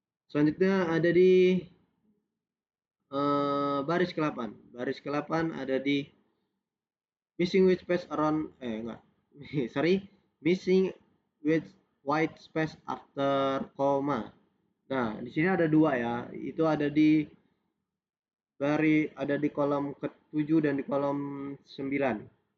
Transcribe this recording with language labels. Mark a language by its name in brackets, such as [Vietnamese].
[Indonesian] Selanjutnya ada di baris ke-8. Baris ke-8 ada di missing with space around enggak. [English] Sorry, missing with white space after comma. [Indonesian] Nah, di sini ada 2 ya. Itu ada di kolom ke-7 dan di kolom 9.